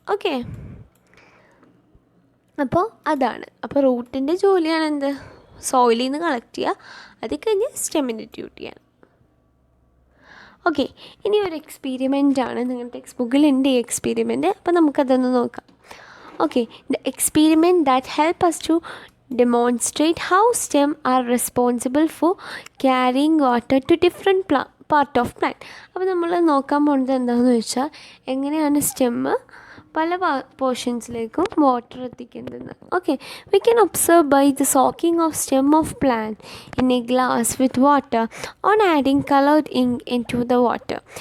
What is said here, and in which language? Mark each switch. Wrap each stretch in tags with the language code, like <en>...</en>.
<ml>Okay, അപ്പോൾ അതാണ്. അപ്പോൾ റൂട്ടിൻ്റെ ജോലിയാണ് എന്ത്? സോയിലിൽ നിന്ന് കളക്ട് ചെയ്യുക, അത് കഴിഞ്ഞ് സ്റ്റെമ്മിൻ്റെ ഡ്യൂട്ടിയാണ്. ഓക്കെ, ഇനി ഒരു എക്സ്പീരിമെൻ്റ് ആണ്. നിങ്ങളുടെ ടെക്സ്റ്റ് ബുക്കിലുണ്ട് ഈ എക്സ്പീരിമെൻറ്റ്. അപ്പോൾ നമുക്കതൊന്ന് നോക്കാം.</ml> <en>Okay, the experiment that help us to demonstrate how stem are responsible for carrying water to different part of plant.</en> <ml>അപ്പോൾ നമ്മൾ നോക്കാൻ പോകുന്നത് എന്താണെന്ന് വെച്ചാൽ എങ്ങനെയാണ് സ്റ്റെമ്മ് പല പോർഷൻസിലേക്കും water എത്തിക്കുന്നതെന്ന്.</ml> <en>Okay, we can observe by the soaking of stem of plant in a glass with water on adding coloured ink into the water.</en>